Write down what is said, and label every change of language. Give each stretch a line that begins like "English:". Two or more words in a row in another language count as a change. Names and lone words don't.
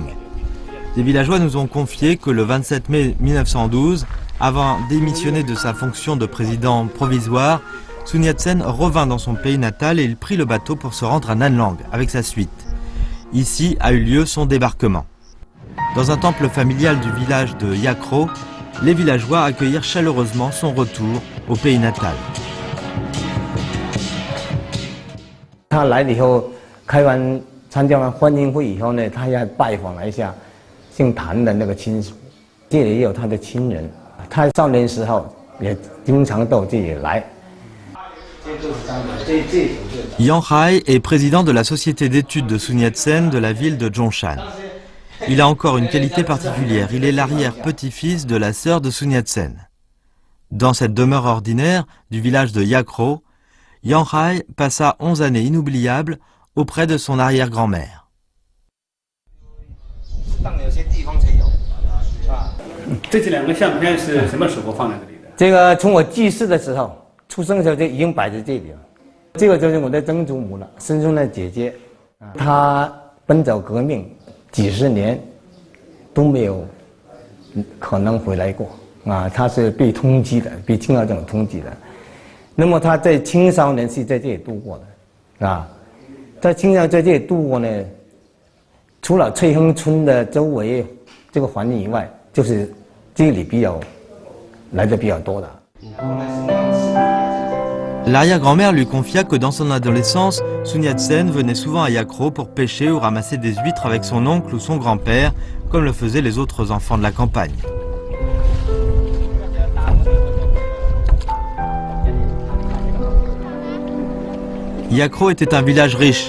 French: Les villageois nous ont confié que le 27 mai 1912, avant démissionner de sa fonction de président provisoire, Sun Yat-sen revint dans son pays natal et il prit le bateau pour se rendre à Nanlang avec sa suite. Ici a eu lieu son débarquement. Dans un temple familial du village de Yakro, les villageois accueillirent chaleureusement son retour au pays natal.
Chinese: 他来了以后，参加完欢迎会以后呢，他要拜访了一下姓谭的那个亲属，这里也有他的亲人。他少年时候也经常到这里来。
French: Yang Hai est président de la société d'études de Sun Yat-sen de la ville de Zhongshan. Il a encore une qualité particulière, il est l'arrière-petit-fils de la sœur de Sun Yat-sen. Dans cette demeure ordinaire du village de Yakro, Yang Hai passa 11 années inoubliables auprès de son arrière-grand-mère.
Chinese: 这两个相片是什么时候放在这里的？这个从我记事的时候，出生的时候就已经摆在这里了。这个就是我的曾祖母了，孙中的姐姐。她奔走革命几十年都没有可能回来过啊，她是被通缉的，被清朝政府通缉的。那么她在青少年是在这里度过的啊，在青少年在这里度过呢，除了翠亨村的周围这个环境以外，就是这里来的比较多的。
French: L'arrière-grand-mère lui confia que dans son adolescence, Sun Yat-sen venait souvent à Yakro pour pêcher ou ramasser des huîtres avec son oncle ou son grand-père, comme le faisaient les autres enfants de la campagne. Yakro était un village riche.